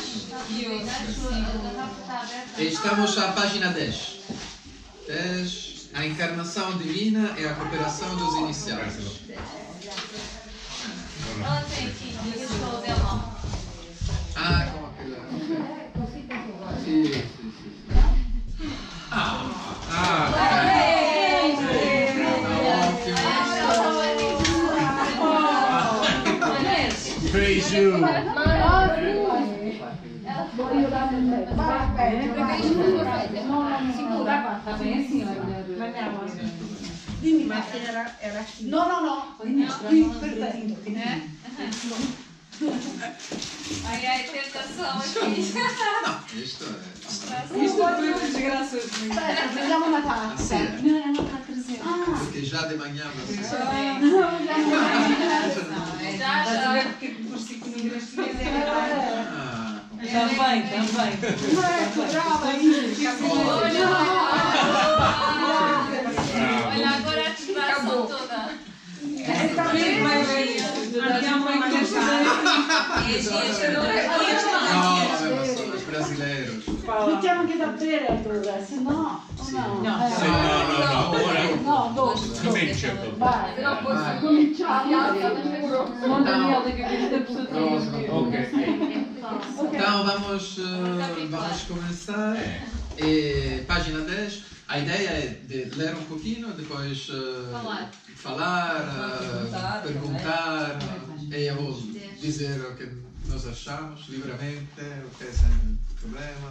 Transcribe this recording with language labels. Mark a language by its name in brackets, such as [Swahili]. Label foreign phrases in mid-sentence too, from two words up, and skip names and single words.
[Portuguese] Estamos à página 10. 10. A encarnação divina e a cooperação dos iniciados. ela tem aqui, a escola dela. Ah, com aquela. [Italian] Sì. [English] Praise you. [Portuguese] Está bem assim, [Italian] Dimmi, ma era aqui. No. Qui, perfetto. [Portuguese] Ai, tentação aqui. Não, isto é. Isto foi uma desgraça. [Italian] Aspetta, prendiamo una tazza. Sì, [Portuguese] Não, ela está a trazer. [Italian] perché già [Portuguese] de manhã você. Já, Estás a já. ver porque é que por 5 minutos Ah, também. [Italian] Ecco, brava, io. [Portuguese] Olha, agora a distração toda. [Italian] Andiamo a no, vabbè, ma sono i brasileiros. Mettiamo anche da bere allora, se no. Sì. No. No, ora. No, dopo. Comincia. Vai, Vai. cominciamo. [Portuguese] Não, Daniela, que esta pessoa tem. Ok. Então vamos começar. Página 10. A ideia é de ler um pouquinho, depois falar, perguntar, e eu vou dizer o que nós achamos livremente, o que é sem problema.